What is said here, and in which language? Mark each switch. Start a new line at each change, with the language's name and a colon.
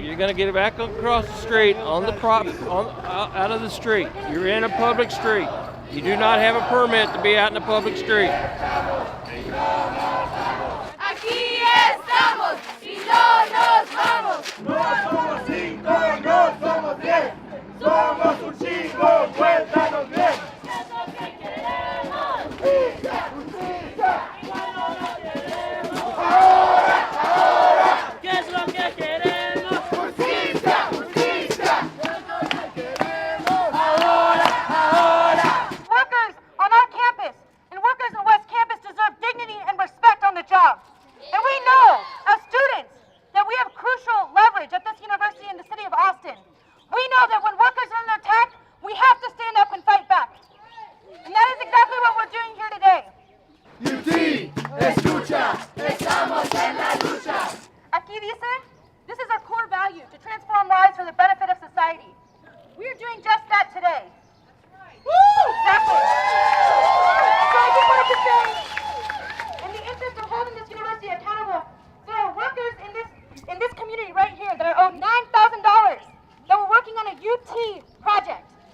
English: You're gonna get back across the street on the out of the street. You're in a public street. You do not have a permit to be out in the public street.
Spanish: Aquí estamos y no nos vamos. No somos 5, no somos 10. Somos un chingo, cuéntanos bien. ¿Qué es lo que queremos? Justicia, justicia. Igual no lo queremos. Ahora, ahora. ¿Qué es lo que queremos? Justicia, justicia. ¿Qué es lo que queremos? Ahora, ahora.
English: Workers on our campus and workers in West Campus deserve dignity and respect on the job. And we know, as students, that we have crucial leverage at this university in the city of Austin. We know that when workers are under attack, we have to stand up and fight back. And that is exactly what we're doing here today.
Spanish: UT, escucha, estamos en la lucha. Aquí dice,
English: this is our core value, to transform lives for the benefit of society. We are doing just that today. Woo! Exactly. So I just wanted to say, in the interest of holding this university accountable, there are workers in this community right here that are owed $9,000 that were working on a UT project.